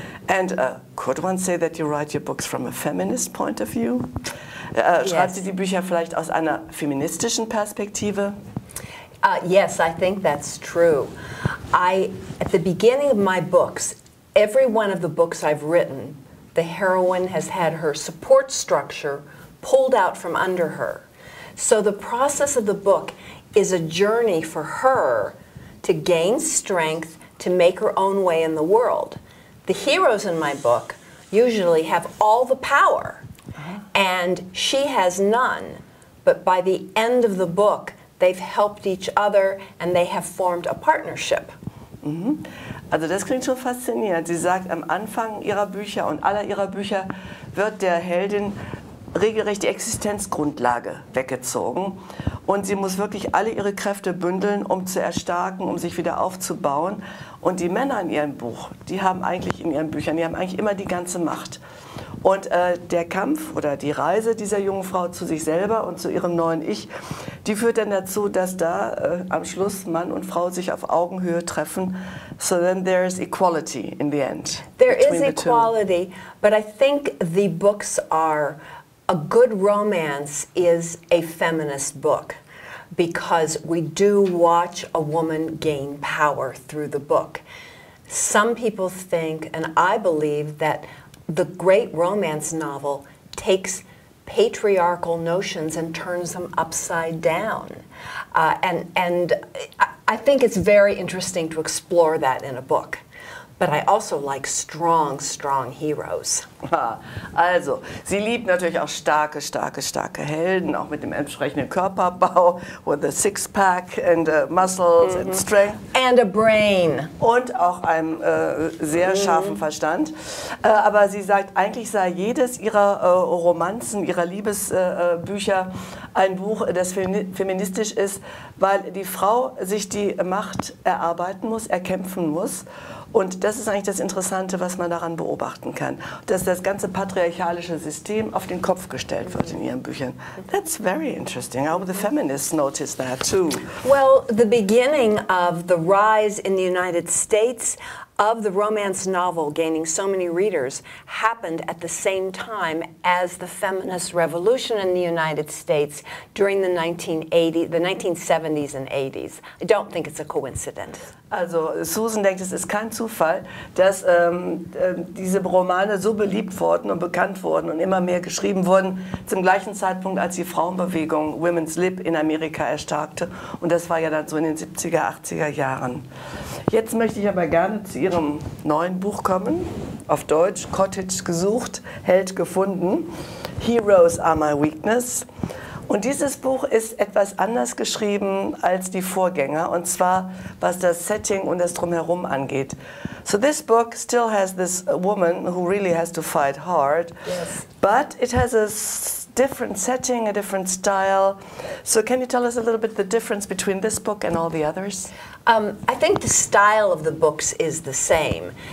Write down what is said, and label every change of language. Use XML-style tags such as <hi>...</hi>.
<en>And could one say that you write your books from a feminist point of view?</en> <de>Schreibt sie die Bücher vielleicht aus einer feministischen Perspektive?</de> <en>Yes, I think that's true. At the beginning of my books, every one of the books I've written, the heroine has had her support structure pulled out from under her. So the process of the book is a journey for her to gain strength to make her own way in the world. The heroes in my book usually have all the power, and she has none. But by the end of the book, they've helped each other and they have formed a partnership.</en> <de>Also das klingt schon faszinierend. Sie sagt, am Anfang ihrer Bücher und aller ihrer Bücher wird der Heldin regelrecht die Existenzgrundlage weggezogen. Und sie muss wirklich alle ihre Kräfte bündeln, um zu erstarken, um sich wieder aufzubauen. Und die Männer in ihrem Buch, die haben eigentlich in ihren Büchern, die haben eigentlich immer die ganze Macht. Und der Kampf oder die Reise dieser jungen Frau zu sich selber und zu ihrem neuen Ich, die führt dann dazu, dass da am Schluss Mann und Frau sich auf Augenhöhe treffen.</de> <en>So then there's equality in the end. There is equality, but I think the books are, a good romance is a feminist book, because we do watch a woman gain power through the book. Some people think, and I believe, that the great romance novel takes patriarchal notions and turns them upside down. And I think it's very interesting to explore that in a book. But I also like strong, strong heroes.</en> <de>Also, sie liebt natürlich auch starke Helden, auch mit dem entsprechenden Körperbau,</de> <en>with a six-pack and muscles and strength. And a brain.</en> <de>Und auch einem sehr scharfen Verstand. Aber sie sagt, eigentlich sei jedes ihrer Romanzen, ihrer Liebesbücher ein Buch, das feministisch ist, weil die Frau sich die Macht erarbeiten muss, erkämpfen muss. Und das ist eigentlich das Interessante, was man daran beobachten kann, dass das ganze patriarchalische System auf den Kopf gestellt wird in ihren Büchern.</de> <en>That's very interesting. How the feminists notice that too. Well, the beginning of the rise in the United States of the romance novel gaining so many readers happened at the same time as the feminist revolution in the United States during the 1970s and 80s. I don't think it's a coincidence.</en> <de>Also Susan denkt, es ist kein Zufall, dass diese Romane so beliebt wurden und bekannt wurden und immer mehr geschrieben wurden, zum gleichen Zeitpunkt, als die Frauenbewegung Women's Lib in Amerika erstarkte. Und das war ja dann so in den 70er, 80er Jahren. Jetzt möchte ich aber gerne zu ihrem neuen Buch kommen, auf Deutsch, Cottage, gesucht, Held, gefunden. Heroes are my weakness. Und dieses Buch ist etwas anders geschrieben als die Vorgänger, und zwar was das Setting und das Drumherum angeht.</de> <en>So this book still has this woman who really has to fight hard, yes. But it has a different setting, a different style. So can you tell us a little bit the difference between this book and all the others? I think the style of the books is the same.</en>